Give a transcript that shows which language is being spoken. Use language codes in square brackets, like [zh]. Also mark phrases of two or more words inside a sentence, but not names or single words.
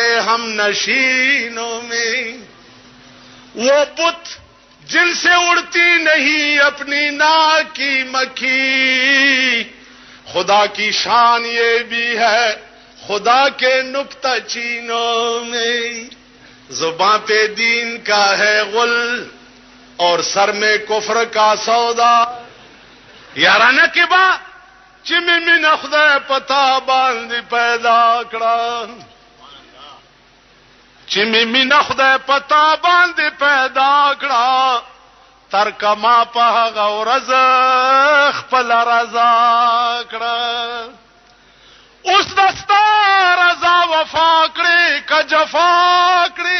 [ur] ہم نشینوں میں وہ بت جن سے اڑتی نہیں اپنی ناک کی مکھی خدا کی شان یہ بھی ہے خدا کے نکتہ چینوں میں زباں پہ دین کا ہے غل اور سر میں کفر کا سودا [ps] یارانه کې با چې مې نه خدای پتا باندې پیدا کړه چې مې نه خدای پتا باندې پیدا کړه تر کما په هغه ورځ خپل رضا کړه اوس دستا رضا وفا کړي ک جفا کړي